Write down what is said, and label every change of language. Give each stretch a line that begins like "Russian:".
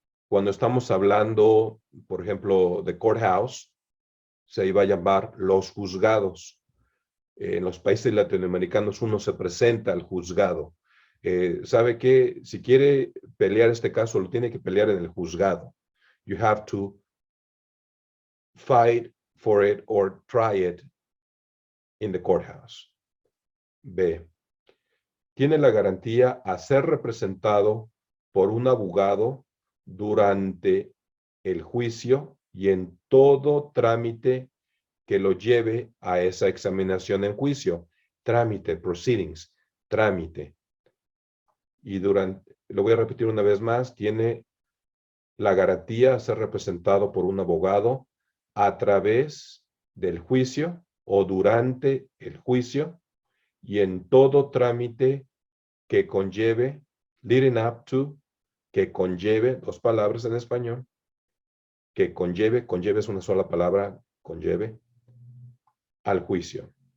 Spanish: Cuando estamos hablando, por ejemplo, de courthouse, se iba a llamar los juzgados. En los países latinoamericanos uno se presenta al juzgado. ¿Sabe qué? Si quiere pelear este caso, lo tiene que pelear en el juzgado.
English: You have to fight for it or try it in the courthouse.
Spanish: B. Tiene la garantía a ser representado por un abogado durante el juicio y en todo trámite que lo lleve a esa examinación en juicio. Trámite, proceedings, trámite. Y lo voy a repetir una vez más, tiene la garantía a ser representado por un abogado a través del juicio o durante el juicio y en todo trámite que conlleve,
English: leading up to,
Spanish: que conlleve, dos palabras en español, que conlleve es una sola palabra, conlleve, al juicio.